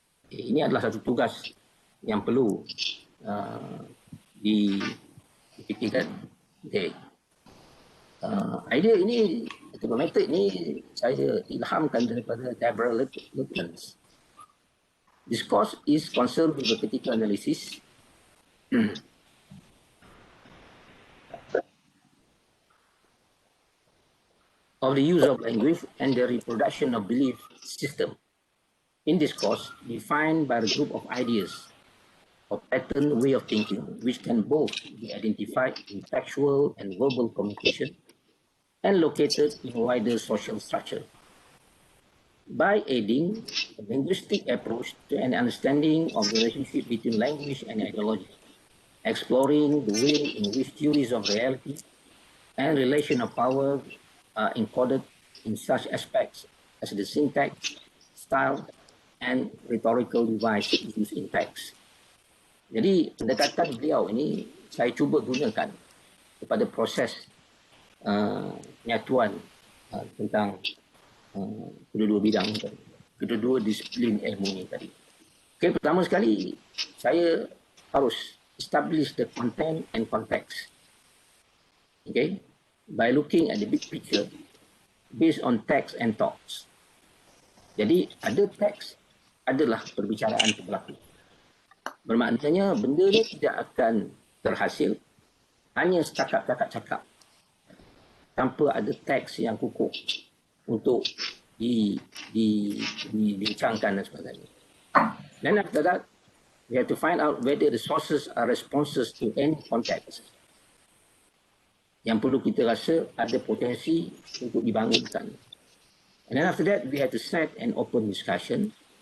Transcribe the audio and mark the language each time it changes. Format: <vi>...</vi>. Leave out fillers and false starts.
<ms>Ini adalah satu tugas yang perlu dipikirkan. Okay. Idea ini atau metod ini saya ilhamkan daripada Deborah Lutens.</ms> <en>This course is concerned with the critical analysis of the use of language and the reproduction of belief system. In this course, defined by a group of ideas of pattern way of thinking, which can both be identified in textual and verbal communication and located in a wider social structure. By aiding a linguistic approach to an understanding of the relationship between language and ideology, exploring the way in which theories of reality and relation of power are encoded in such aspects as the syntax, style, and rhetorical device used in text.</en> <ms>Jadi pendekatan beliau ini saya cuba gunakan kepada proses penyatuan tentang kedua-dua bidang tadi, kedua-dua disiplin ilmu ni tadi. Okay, pertama sekali saya harus</ms> <en>establish the content and context. Okay, by looking at the big picture based on text and talks.</en> <ms>Jadi ada teks, adalah perbicaraan itu berlaku. Bermaknanya benda ni tidak akan terhasil hanya cakap-cakap tanpa ada teks yang kukuh untuk dibincangkan dan sebagainya.</ms> <en>Then after that, we have to find out whether the sources are responses to any context.</en> <ms>Yang perlu kita rasa ada potensi untuk dibangunkan.</ms> <en>And then after that, we have to set an open discussion.</en>